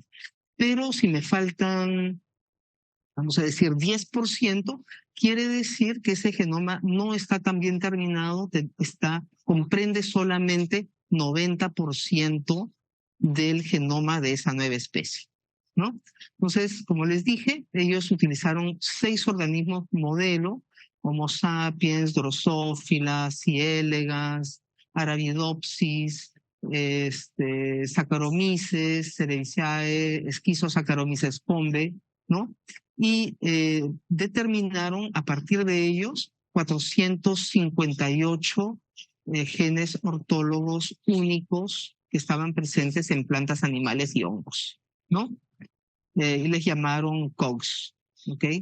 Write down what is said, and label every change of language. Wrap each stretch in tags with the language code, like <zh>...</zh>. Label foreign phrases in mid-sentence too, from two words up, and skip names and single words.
<es>Pero si me faltan, vamos a decir, 10%, quiere decir que ese genoma no está tan bien terminado, comprende solamente 90% del genoma de esa nueva especie, ¿no? Entonces, como les dije, ellos utilizaron 6 organismos modelo: Homo sapiens, Drosophila, C. elegans, Arabidopsis, Saccharomyces cerevisiae, Schizosaccharomyces pombe, ¿no? Y determinaron a partir de ellos 458 genes ortólogos únicos que estaban presentes en plantas, animales y hongos, ¿no? Y les llamaron COGS, ¿ok?</es>